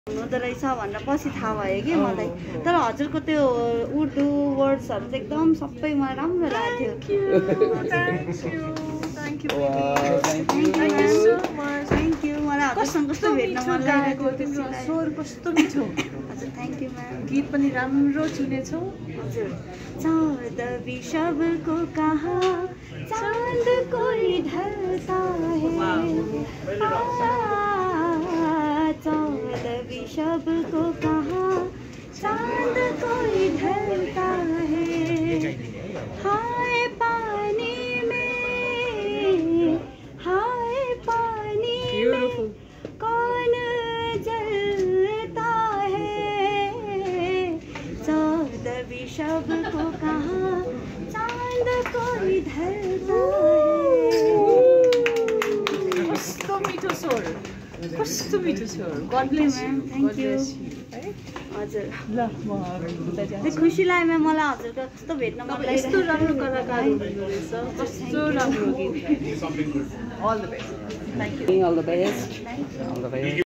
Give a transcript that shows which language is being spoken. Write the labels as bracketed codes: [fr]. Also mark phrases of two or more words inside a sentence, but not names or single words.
[ne] हुँदो रहेछ भनेर पछि थाहा भयो कि मलाई। तर हजुरको त्यो उर्दू वर्ड्सहरू चाहिँ एकदम सबै मलाई राम्रो लाग्थ्यो। [en] thank you मलाई हजुरसँग कस्तो भेट्न मन लागेको [ne] तिम्रो स्वर कस्तो मिठो। [en] हजुर thank you ma'am. [ne] गीत पनि राम्रो चुनेछौ। [hi] हजुर चाँद सबको कहाँ चाँद कोई ढलता है, चाँद सबको कहाँ चाँद कोई ढलता है, हाय पानी में कौन जलता है, चाँद सबको कहाँ चाँद कोई ढलता है। [ne] कस्तो मिठो स्वर, कस्तो मिठो स्वर। [en] God bless you. thank you. हजुर [ne] ल म खुसी लाग्यो म्याम मलाई हजुरको कस्तो भेट्न मन लाग्यो। यस्तो राम्रो कलाकार हुनुहुँदो रहेछ, कस्तो राम्रो गीत। [en] All the best. Thank you. All the best. All the best.